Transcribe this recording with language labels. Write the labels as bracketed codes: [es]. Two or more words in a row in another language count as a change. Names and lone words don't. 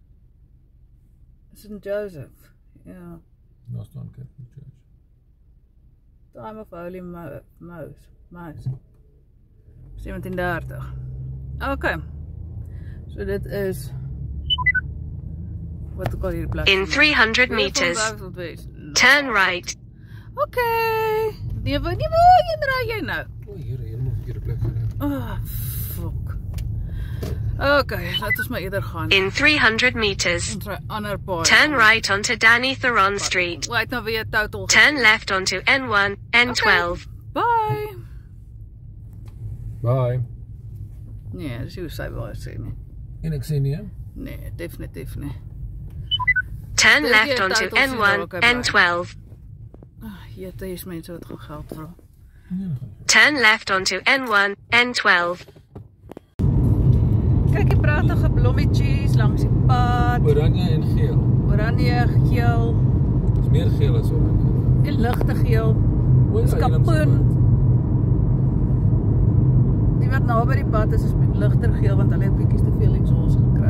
[af] St. Joseph. Ja. Daar staan Catholic Church. [en] Time of Holy Mouse. 1730. Okay. [af] So dit is wat ek al hier plek. [en] In 300 meters, turn right. [af] Okay. Nee, waarheen ry jy nou? O, hier, helemaal verkeerde plek gery. [en] Oh, fuck. [af] Okay, laat ons maar eerder gaan. [en] In 300 meters, [af] Ons ry ander paai. [en] turn right onto Danny Theron Street. Wait, [af] nou weer total. [en] Turn left onto N1, N12. Bye. Bye. [af] Nee, dis hoe sy wou sê nie. En ek sê nee. Nee, definitief nie. [en] Turn [af] Dink jy [en] left onto [af] tyd ons hier [en] N1, [af] ook uit [en] N12. [af] Hier is mense wat gaan geld vra. [en] Turn left onto N1, N12. [af] Kyk die pragtige blommetjies langs die pad. Oranje en geel. Oranje, geel, Dis meer geel as oranje. die ligte geel. O ja, hier langs die Kapoen. pad. Die wat nou by die pad is ligter geel want hulle het bietjies te veel exhaust gekry.